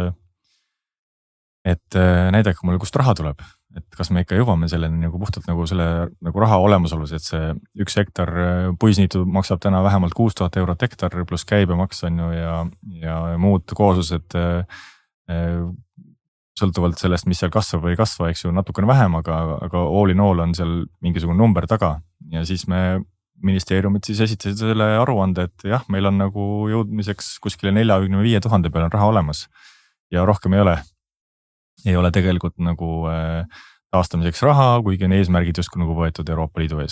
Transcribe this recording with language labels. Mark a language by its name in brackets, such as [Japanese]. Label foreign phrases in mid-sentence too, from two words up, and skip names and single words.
[Estonian] et näidake mulle, kust raha tuleb, et kas me ikka jõuame selleni nagu puhtalt nagu selle nagu raha olemasolus, et see 1 hektar puisniitu maksab täna vähemalt 6000 eurot hektar pluss käibemaks on ju ja muud kooslused sõltuvalt sellest, mis seal kasvab või ei kasva, eks ju, natukene vähem, aga [English] all in all [Estonian] on seal mingisugune number taga ja siis me ministeeriumid siis esitasid selle aruande, et jah, meil on nagu jõudmiseks kuskile 45 000 peal on raha olemas ja rohkem ei ole tegelikult nagu taastamiseks raha, kuigi on eesmärgid justkui nagu võetud Euroopa Liidu ees.